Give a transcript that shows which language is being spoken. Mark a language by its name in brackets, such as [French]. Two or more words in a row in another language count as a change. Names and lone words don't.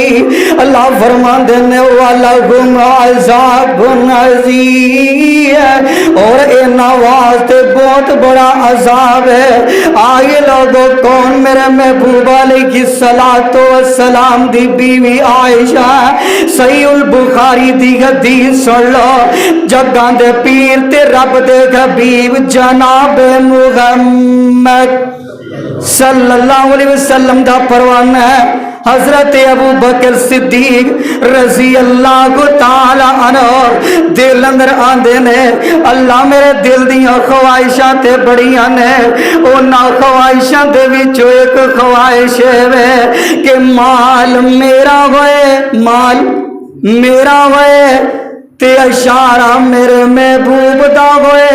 [Punjabi] اللہ فرماندے نے [Arabic] ولهم عذاب عظيم, [Punjabi] اور انہاں واسطے بہت بڑا عذاب ہے. آئے لوگوں، کون میرے محبوب [Arabic] عليه الصلاة والسلام [Punjabi] دی بیوی عائشہ. صحیح البخاری دی حدیث سن لو، جگاں دے پیر تے رب دے حبیب جناب محمد [Arabic] صلى الله عليه وسلم [Punjabi] دا پروانہ ہے حضرت ابو بکر صدیق [Arabic] رضي الله تعالى عنه [Punjabi] دل اندر آندے نے، اللہ میرے دل دیاں خواہشاں تے بڑیاں نے. انہاں خواہشاں دے وچوں اک خواہش ہے کہ مال میرا ہوئے، مال میرا ہوئے تے اشارہ میرے محبوب دا ہوئے.